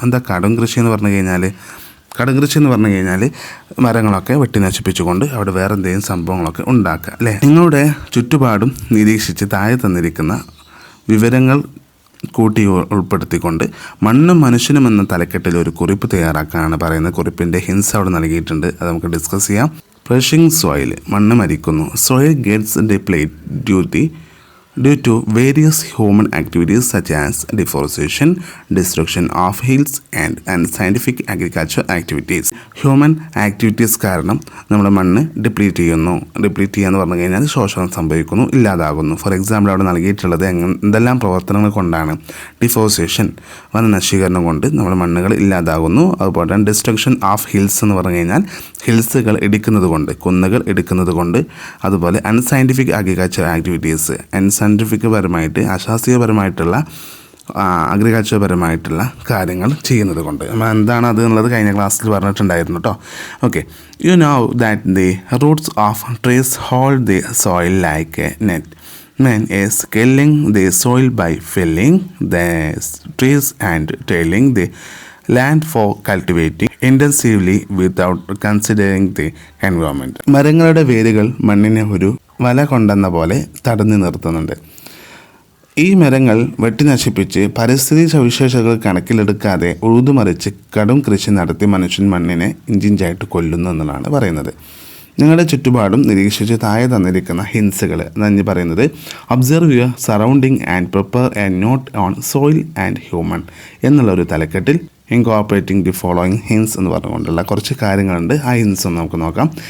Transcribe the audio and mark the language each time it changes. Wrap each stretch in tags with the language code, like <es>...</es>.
<ml>എന്താ കടും കൃഷി എന്ന് പറഞ്ഞു കഴിഞ്ഞാൽ? കടും കൃഷി എന്ന് പറഞ്ഞു കഴിഞ്ഞാൽ മരങ്ങളൊക്കെ വെട്ടി നശിപ്പിച്ചുകൊണ്ട് അവിടെ വേറെ എന്തെങ്കിലും സംഭവങ്ങളൊക്കെ ഉണ്ടാക്കുക അല്ലേ. നിങ്ങളുടെ ചുറ്റുപാടും നിരീക്ഷിച്ച് താഴെ തന്നിരിക്കുന്ന വിവരങ്ങൾ കൂട്ടി ഉൾപ്പെടുത്തിക്കൊണ്ട് മണ്ണും മനുഷ്യനും എന്ന തലക്കെട്ടിൽ ഒരു കുറിപ്പ് തയ്യാറാക്കാനാണ് പറയുന്നത്. കുറിപ്പിൻ്റെ ഹിൻസ് അവിടെ നൽകിയിട്ടുണ്ട്, അത് നമുക്ക് ഡിസ്കസ് ചെയ്യാം.</ml> <en>perishing soil,</en> <ml>മണ്ണ് മരിക്കുന്നു.</ml> <en>Soil gets deplete due to various human activities such as deforestation, destruction of hills and unscientific agriculture activities. Human activities</en> <ml>കാരണം നമ്മുടെ മണ്ണ് ഡിപ്ലീറ്റ് ചെയ്യുക എന്ന് പറഞ്ഞു കഴിഞ്ഞാൽ ശോഷണം സംഭവിക്കുന്നു, ഇല്ലാതാകുന്നു.</ml> <en>for example</en> <ml>അവിടെ നൽകിയിട്ടുള്ളത് എന്തെല്ലാം പ്രവർത്തനങ്ങൾ കൊണ്ടാണ്? ഡിഫോറസ്റ്റേഷൻ, വനനശീകരണം കൊണ്ട് നമ്മുടെ മണ്ണുകൾ ഇല്ലാതാകുന്നു. അതുപോലെ തന്നെ</ml> <en>destruction of hills</en> <ml>എന്ന് പറഞ്ഞു കഴിഞ്ഞാൽ ഹിൽസുകൾ ഇടിക്കുന്നത് കൊണ്ട്, കുന്നുകൾ ഇടിക്കുന്നത് കൊണ്ട്. അതുപോലെ</ml> <en>unscientific agriculture activities,</en> <ml>സയൻറ്റിഫികപരമായിട്ട് അശാസ്ത്രീയപരമായിട്ടുള്ള അഗ്രികൾച്ചർപരമായിട്ടുള്ള കാര്യങ്ങൾ ചെയ്യുന്നത് കൊണ്ട്. എന്താണ് അത് എന്നുള്ളത് കഴിഞ്ഞ ക്ലാസ്സിൽ പറഞ്ഞിട്ടുണ്ടായിരുന്നു കേട്ടോ.</ml> <en>Okay, you know that the roots of trees hold the soil like a net. Man is killing the soil by felling the trees and tilling the land for cultivating intensively without considering the environment.</en> <ml>മരങ്ങളുടെ വേരുകൾ മണ്ണിനെ ഒരു വല കൊണ്ടെന്ന പോലെ തടഞ്ഞു നിർത്തുന്നുണ്ട്. ഈ മരങ്ങൾ വെട്ടി നശിപ്പിച്ച് പരിസ്ഥിതി സവിശേഷതകൾ കണക്കിലെടുക്കാതെ ഉഴുതുമറിച്ച് കടും കൃഷി നടത്തി മനുഷ്യൻ മണ്ണിനെ ഇഞ്ചിഞ്ചായിട്ട് കൊല്ലുന്നു എന്നതാണ് പറയുന്നത്. നിങ്ങളുടെ ചുറ്റുപാടും നിരീക്ഷിച്ച് താഴെ തന്നിരിക്കുന്ന ഹിൻസുകൾ എന്ന് പറയുന്നത്</ml> <en>observe your surrounding and prepare a note on soil and human</en> <ml>എന്നുള്ളൊരു തലക്കെട്ടിൽ</ml> <en>incorporating the following hints</en> <ml>എന്ന് പറഞ്ഞുകൊണ്ടുള്ള കുറച്ച് കാര്യങ്ങളുണ്ട്. ആ ഹിൻസ് ഒന്ന് നമുക്ക് നോക്കാം.</ml>